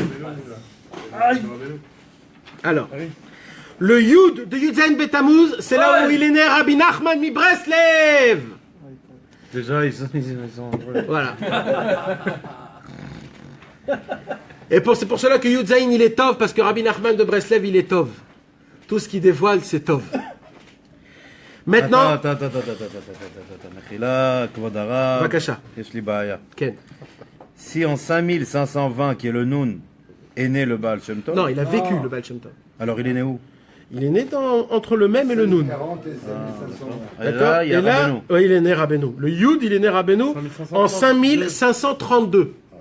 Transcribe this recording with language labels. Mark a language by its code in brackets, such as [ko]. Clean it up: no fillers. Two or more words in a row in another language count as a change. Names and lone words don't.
[fr] Alors, le Yud de [he] יוד זין בתמוז, [fr] c'est là où il est né Rabbi Nachman mi Breslev. Déjà, ils sont... Voilà. Et c'est pour cela que [he] יוד זין, [fr] il est Tov, parce que Rabbi Nachman de Breslev, il est Tov. Tout ce qui dévoile, c'est Tov. Maintenant... attends. [he] מחילה, כבוד הרב. Bakasha. יש לי בעיה. Ken. [fr] Si en 5520, qui est le Noun, est né le Baal Shem Tov. Non, il a vécu le Baal Shem Tov. Alors il est né où? Il est né entre le même et le Noun. 40 et 5500. D'accord. Il y a Rabbeinu. Ouais, il est né Rabbeinu. Le Yud, il est né Rabbeinu en 5532.